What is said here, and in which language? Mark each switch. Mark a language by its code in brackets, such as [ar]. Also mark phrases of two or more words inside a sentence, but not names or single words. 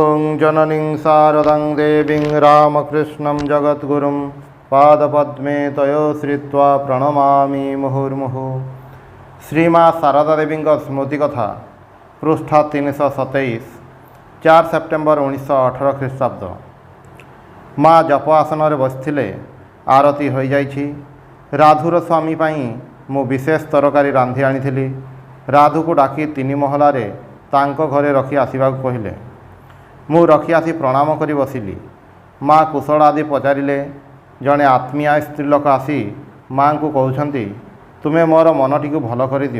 [sa] जननीं शारदां देवीं रामकृष्णं जगद्गुरुं पादपद्मे तयोश्रित्वा प्रणमामि मुहुर्मुहुः। [or] ଶ୍ରୀମା ଶାରଦା ଦେବୀ ସ୍ମୃତି କଥା ପୃଷ୍ଠା 327 4 ସେପ୍ଟେମ୍ବର 1918 ଖ୍ରୀଷ୍ଟାବ୍ଦ। ମା ଜପ ଆସନ ବସନ୍ତେ ଆରତି ହୋ ଯାଇଛି। ରାଧୁର ସ୍ୱାମୀ ପାଇଁ ମୁଁ ବିଶେଷ ତରକାରୀ ରାନ୍ଧି ଆଣି। ରାଧୁ କୁ ଡାକି 3 ମହଲାରେ ତାଙ୍କୁ ଘରେ ରଖି ଆସିବାକୁ କହିଲେ। ମୁଁ ରଖି ଆସି ପ୍ରଣାମ କରି ବସିଲି। ମା କୁଶଳ ଆଦି ପଚାରିଲେ। ଜଣେ ଆତ୍ମୀୟ ସ୍ତ୍ରୀଲୋକ ଆସି ମା କୁ କହନ୍ତେ ତୁମେ ମୋର ମନଟି କୁ ଭଲ କର ଦିଅ।